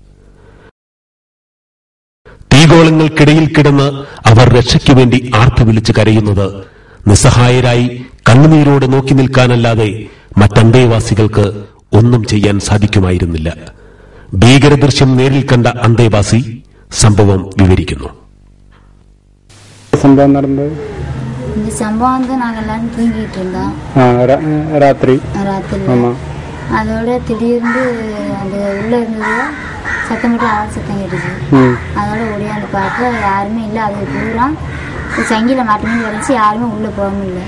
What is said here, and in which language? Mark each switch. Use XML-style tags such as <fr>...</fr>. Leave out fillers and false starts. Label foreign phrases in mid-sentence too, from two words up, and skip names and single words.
<ml>തീഗോളങ്ങൾക്കിടയിൽ കിടന്ന് അവർ രക്ഷയ്ക്കു വേണ്ടി ആർത്തു വിളിച്ച് കരയുന്നത് നിസ്സഹായരായി കണ്ണുനീരോടെ നോക്കി നിൽക്കാനല്ലാതെ മറ്റന്തേവാസികൾക്ക് ഒന്നും ചെയ്യാൻ സാധിക്കുമായിരുന്നില്ല. ഭീകരദൃശ്യം നേരിൽ കണ്ട അന്തേവാസി സംഭവം വിവരിക്കുന്നു. സംഭവം നടന്നത്</ml> <ta>இந்த சம்பவம் வந்து நாங்க எல்லாரும் தூங்கிட்டு இருந்தோம் ராத்திரி. அதோட திடீர்னு அந்த உள்ள இருந்தது சத்தம் மட்டும் ஆள் சத்தம் கேட்டுச்சு. அதோட ஓடியாந்து பார்க்க யாருமே இல்லை. அது பூரா சங்கில மட்டுமே வரைச்சு யாருமே உள்ள போக முடியல.</ta>